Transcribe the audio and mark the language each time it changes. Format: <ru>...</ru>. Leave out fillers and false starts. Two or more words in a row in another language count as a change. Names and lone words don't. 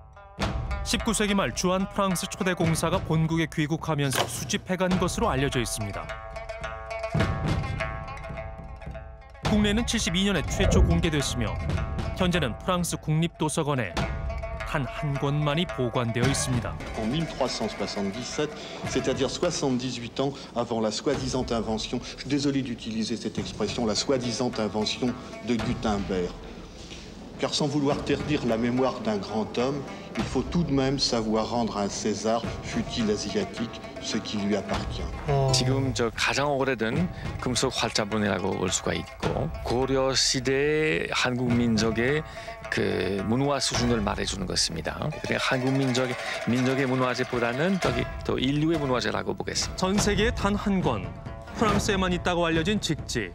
<ko>19세기 말 주한 프랑스 초대 공사가 본국에 귀국하면서 수집해간 것으로 알려져 있습니다. 국내는 72년에 최초 공개됐으며 현재는 프랑스 국립도서관에 단 한 권만이 보관되어 있습니다.</ko> <fr>En 1377, c'est-à-dire 78 ans avant la soi-disant invention, je suis désolé d'utiliser cette expression, la soi-disant invention de Gutenberg. Car sans vouloir ternir la mémoire d'un grand homme, il faut tout de même savoir rendre à César, fût-il asiatique, ce qui lui appartient.</fr> <ko>지금 저 가장 오래된 금속 활자본이라고 볼 수가 있고 고려 시대 한국 민족의 그 문화 수준을 말해주는 것입니다. 그러니까 한국 민족의 문화재보다는 더 인류의 문화재라고 보겠습니다. 전 세계에 단 한 권, 프랑스에만 있다고 알려진 직지.</ko>